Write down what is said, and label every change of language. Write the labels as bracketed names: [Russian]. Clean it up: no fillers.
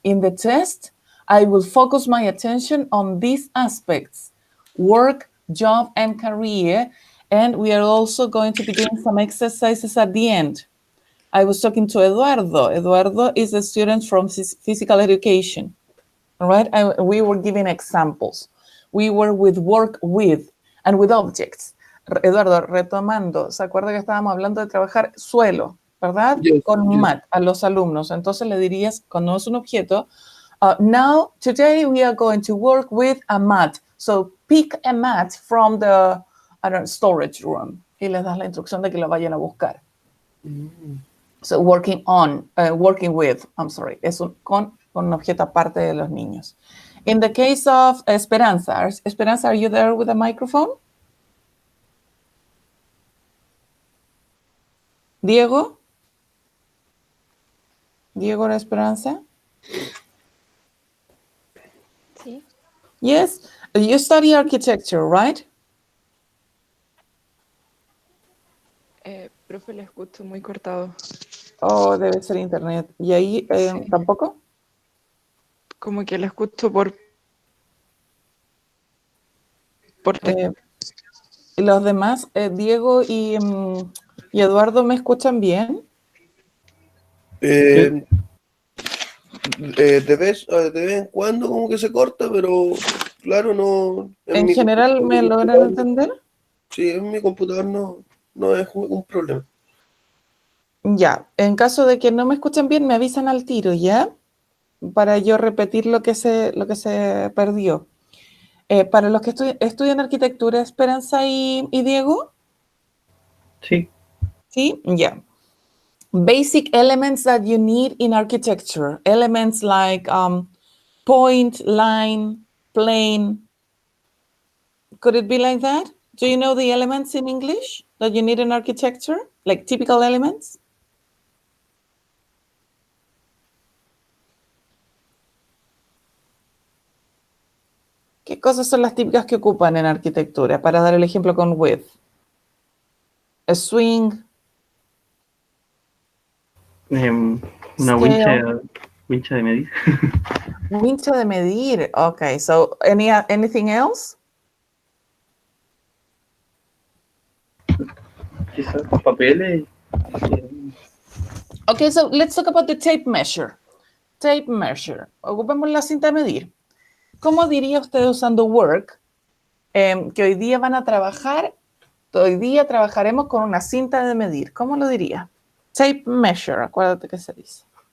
[English] In the test, I will focus my attention on these aspects: work, job, and career. And we are also going to be doing some exercises at the end. I was talking to Eduardo. Eduardo is a student from physical education, all right? We were giving examples. We were with work with and with objects. [Spanish] Eduardo, retomando, ¿se acuerda que estábamos hablando de trabajar suelo, verdad? [English] Yes, [Spanish] Con [English] yes. [Spanish] mat a los alumnos. Entonces le dirías, cuando es un objeto, [English] today we are going to work with a mat. So pick a mat from the storage room. [Spanish] Y les das la instrucción de que lo vayan a buscar. [English] So working with, [Spanish] es con un objeto aparte de los niños. [English] In the case of Esperanza, are you there with a microphone? Diego? Diego or Esperanza? [Spanish] Sí. [English] Yes, you study architecture, right? [Spanish] Profe, le escucho muy cortado. Oh, debe ser internet. ¿Y ahí Sí. tampoco? Como que le escucho por ¿Y los demás, Diego y Eduardo, me escuchan bien? De vez en cuando como que se corta, pero claro, no. ¿En mi general me computador- logran entender? Sí, en mi computador no es un problema. Ya, en caso de que no me escuchen bien, me avisan al tiro, ¿ya? Para yo repetir lo que se perdió. Para los que estudian arquitectura, Esperanza y Diego, Sí, ¿sí? Ya. [English] Basic elements that you need in architecture. Elements like point, line, plane. Could it be like that? Do you know the elements in English that you need in architecture? Like typical elements? [Spanish] ¿Qué cosas son las típicas que ocupan en arquitectura? Para dar el ejemplo con with. [English] A swing, [Spanish] una [English] scale, [Spanish] wincha de medir. wincha de medir. [English] Okay, so anything else? [Spanish] Quizás papeles. [English] Okay, so let's talk about the tape measure. Tape measure. [Spanish] Ocupemos la cinta de medir. ¿Cómo diría usted usando work que hoy día van a trabajar? Hoy día trabajaremos con una cinta de medir. ¿Cómo lo diría? [English] Tape measure, [Spanish] acuérdate que se dice.